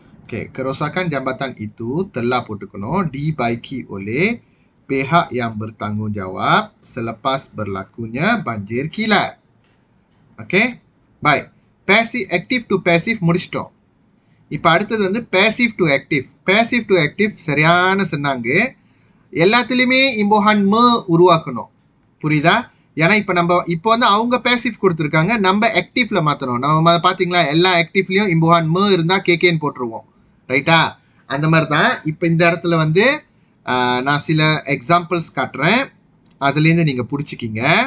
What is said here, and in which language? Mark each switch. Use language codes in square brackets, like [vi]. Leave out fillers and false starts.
[ms] Okay, kerosakan jambatan itu telah [ta] போட்டுக்கணும். [ms] dibaiki oleh pihak yang bertanggungjawab selepas berlakunya banjir kilat. [en] Okay, [ms] baik. [en] Active to passive [ta] முடிச்சிட்டோம். இப்போ அடுத்தது வந்து passive to active. Passive to active சரியான சொன்னாங்க. எல்லாத்துலேயுமே இம்போஹான் உருவாக்கணும். புரியுதா? ஏன்னா இப்போ வந்து அவங்க பேசிவ் கொடுத்துருக்காங்க, நம்ம ஆக்டிவ்ல மாற்றணும். நம்ம பார்த்தீங்களா, எல்லா ஆக்டிவ்லையும் இம்போஹான் இருந்தால் கேகேன்னு போட்டுருவோம். ரைட்டா? அந்த மாதிரி தான் இப்போ இந்த இடத்துல வந்து நான் சில எக்ஸாம்பிள்ஸ் காட்டுறேன், அதுலேருந்து நீங்கள் பிடிச்சிக்கிங்க.